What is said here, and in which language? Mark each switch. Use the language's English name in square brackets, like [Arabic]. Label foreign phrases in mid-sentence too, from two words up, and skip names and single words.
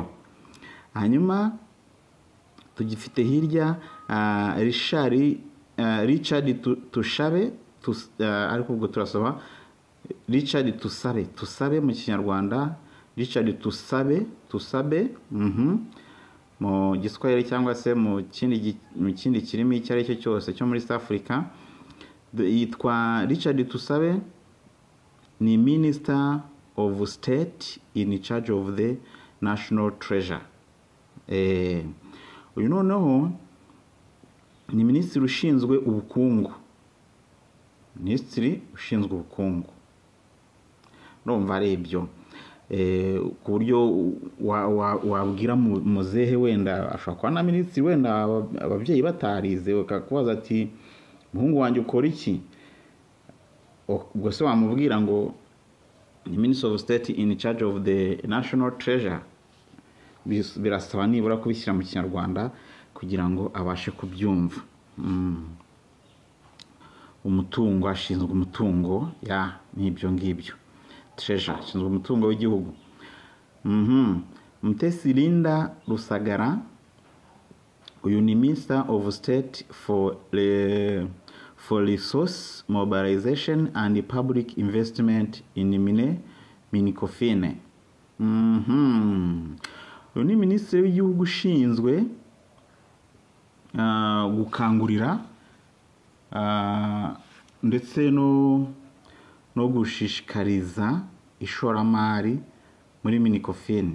[Kinyarwanda] Hanyuma tugifite hirya Richard Tushabe, ariko ubwo turasoma Richard Tusabe mu Kinyarwanda. Richard Tusabe mu Giswahili cyangwa se mu kindi kirimi icyo ari cyo cyose cyo muri South Africa. Yitwa Richard Tusabe ni [English] Minister of State in charge of the National Treasure. [Kinyarwanda] Uyu noneho ni Minisitiri ushinzwe ubukungu. Minisitiri ushinzwe ubukungu. Urumva ari ibyo. Ku buryo wabwira muzehe wenda ashobora kuba na Minisitiri wenda ababyeyi batarize, bakakubaza ati muhungu wanjye ukora iki? Ubwo se wamubwira ngo ni [English] Minister of State in charge of the National Treasure. [Kinyarwanda] Birasaba nibura kubishyira mu Kinyarwanda kugira ngo abashe kubyumva. Umutungo, ashinzwe umutungo n'ibyo ngibyo. Treasure, ashinzwe umutungo w'igihugu. Mutesi Linda Rusagara, uyu ni [English] Minister of State for Resource Mobilization and Public Investment [Kinyarwanda] in Minicofine. Uyu ni Minisitiri w'igihugu ushinzwe gukangurira ndetse no gushishikariza ishoramari muri Minicofine.